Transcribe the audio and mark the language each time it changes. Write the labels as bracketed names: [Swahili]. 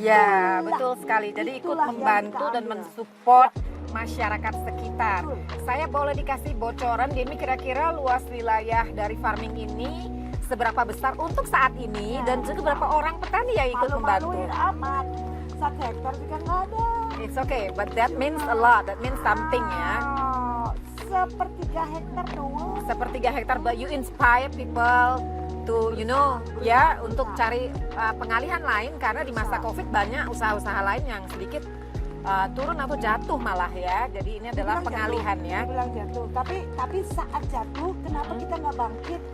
[Indonesian] Ya, betul sekali. Jadi ikut itulah yang membantu kita dan ambil. mensupport masyarakat sekitar. Betul. Saya boleh dikasih bocoran, Demi, kira-kira luas wilayah dari farming ini seberapa besar untuk saat ini Ya. dan juga berapa orang petani yang ikut membantu? Malu-maluin amat. 1 hektar juga nggak ada. [English] It's okay, but that means a lot. That means something ya. [Indonesian] Sepertiga hektar doang. Sepertiga hektar, [English] but you inspire people to, [Indonesian] ya, untuk cari pengalihan lain karena di masa COVID banyak usaha-usaha lain yang sedikit turun atau jatuh malah ya. Jadi ini adalah pengalihan jatuh, ya. dibilang jatuh. Tapi saat jatuh, kenapa kita nggak bangkit?